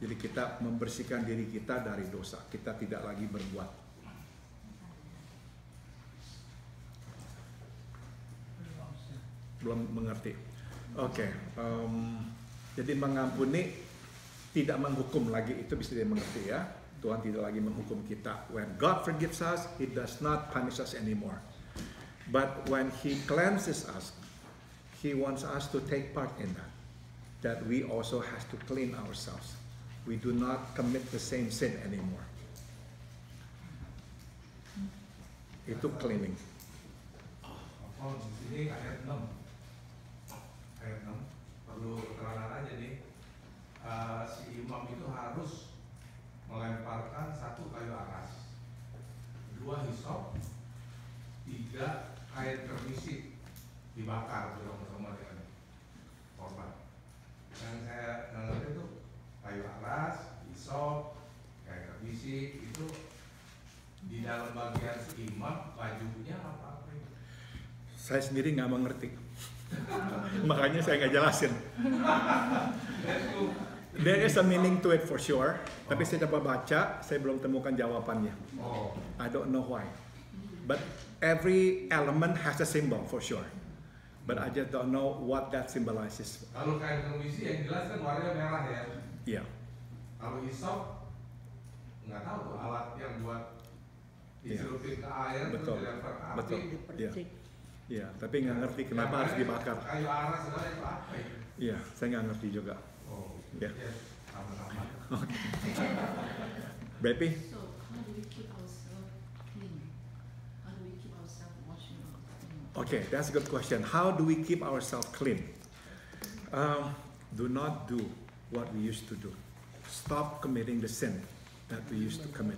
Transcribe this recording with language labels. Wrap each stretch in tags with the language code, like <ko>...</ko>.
<id>Jadi kita membersihkan diri kita dari dosa. Kita tidak lagi berbuat. Belum mengerti. Oke. Jadi mengampuni, tidak menghukum lagi, itu bisa dimengerti ya. Tuhan tidak lagi menghukum kita.</id> <en>When God forgives us, He does not punish us anymore. But when He cleanses us, He wants us to take part in that. That we also have to clean ourselves. We do not commit the same sin anymore.</en> <id>Itu cleaning. Oh, di sini ayat 6. Ayat 6 perlu keterangan aja nih. Si imam itu harus melemparkan 1 kayu aras, 2 hisop, 3 air kerbisik dibakar bersama-sama dengan korban. Yang saya ngerti itu kayu aras, hisop, air kerbisik itu di dalam bagian si imam bajunya apa? Saya sendiri nggak mengerti. Makanya saya nggak jelasin.</id> <en>There is a meaning to it for sure.</en> <id>Tapi saya coba baca, saya belum temukan jawabannya.</id> <en>I don't know why. But every element has a symbol for sure. but I just don't know what that symbolizes.</en> <id>Kalau kain kemisi yang jelas kan warnanya merah ya. Yeah. Kalau hisop nggak tahu tuh alat yang buat dicelupin ke air terus Betul. dilempar ke api. Betul. Dipercik. Iya, tapi nggak ngerti kenapa harus dibakar. Kayu arang segala itu apa ya? Iya, saya nggak ngerti juga. Oh, Ya. ya, sama-sama. Baby,</id> <en>So, how do we keep ourselves clean? How do we keep ourselves washing up? okay, that's a good question. How do we keep ourselves clean? Do not do what we used to do. Stop committing the sin that we used to commit.</en>